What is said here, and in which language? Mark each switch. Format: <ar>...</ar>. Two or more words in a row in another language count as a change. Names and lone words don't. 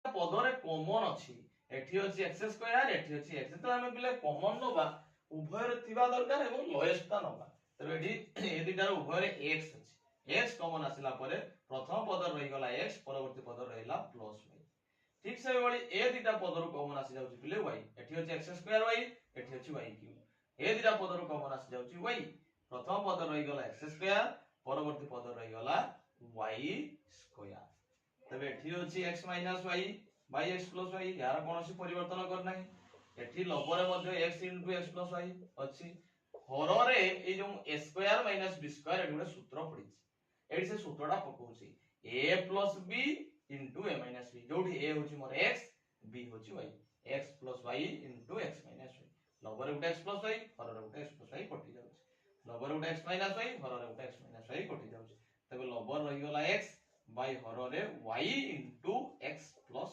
<or>ପଦରେ କମନ ଅଛି ଏଠି ଅଛି</or> <en>x square</en> <or>ଏଠି ଅଛି x ତୋ ହମେ ପିଲେ କମନ ନବା ଉଭୟ ରେ ଥିବା ଦରକାର ଏବଂ ଲୋଏଷ୍ଟ ତା ନବା ତୋ ଏଠି ଏ ଦୁଟାର ଉଭୟ ରେ x ଅଛି x କମନ ଆସିଲା ପରେ ପ୍ରଥମ ପଦ ରହି ଗଲା x ପରବର୍ତ୍ତୀ ପଦ ରହିଲା ପ୍ଲସ y ଠିକ ସେ ବଳି ଏ ଦୁଟା ପଦର କମନ ଆସି ଯାଉଛି ପିଲେ y ଏଠି ଅଛି</or> <en>x square</en> <or>y ଏଠି ଅଛି</or> <en>y cube</en> <or>ଏ ଦୁଟା ପଦର କମନ ଆସି ଯାଉଛି y ପ୍ରଥମ ପଦ ରହି ଗଲା x ସ୍କ୍ୱାୟର ପରବର୍ତ୍ତୀ ପଦ ରହି ଗଲା</or> <en>y square</en> <or>ତବେ ଏଠି ଅଛି</or> <en>x y by x plus y</en> <or>ଯାର କୋନୋସି ପରିବର୍ତ୍ତନ କର ନାହିଁ ଏଠି ଲବରେ ମଧ୍ୟେ x</or> <en>x plus y</en> <or>ଅଛି ହରରେ ଏ ଯୋ</or> <en>a square minus b square</en> <or>ଏଠି ଗୋଟେ ସୂତ୍ର ପଢିଛି ଏଠି ସେ ସୂତ୍ରଟା ପକଉଛି</or> <en>a plus b into a minus b</en> <or>ଯୋଉଠି a ହଉଛି ମୋର x b ହଉଛି y</or> <en>x plus y into x minus y</en> <or>ଲବରେ ଗୋଟେ</or> <en>x plus y</en> <or>ହରରେ ଗୋଟେ</or> <en>x plus y</en> <or>କଟି ଯାଉଛି ଲବରେ ଗୋଟେ</or> <en>x minus y</en> <or>ହରରେ ଗୋଟେ</or> <en>x minus y</en> <or>କଟି ଯାଉଛି ତବେ ଲବର ରହି ଗଲା</or> <en>x by</en> <or>हररे</or> <en>y into x plus</en>